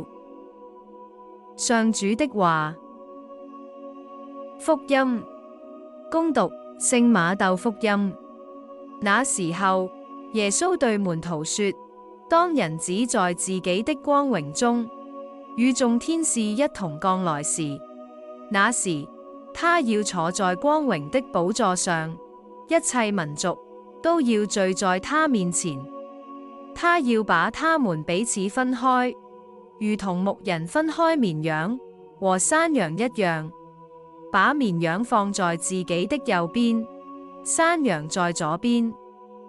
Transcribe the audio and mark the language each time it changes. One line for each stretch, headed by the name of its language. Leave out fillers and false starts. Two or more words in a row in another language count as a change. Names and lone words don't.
Chinese: 上主的話。福音。恭讀聖瑪竇福音。那時候，耶穌對門徒說：當人子在自己的光榮中，與眾天使一同降來時，那時他要坐在光榮的寶座上，一切民族都要聚在他面前。他要把他們彼此分開，如同牧人分開綿羊和山羊一樣，把綿羊放在自己的右邊，山羊在左邊。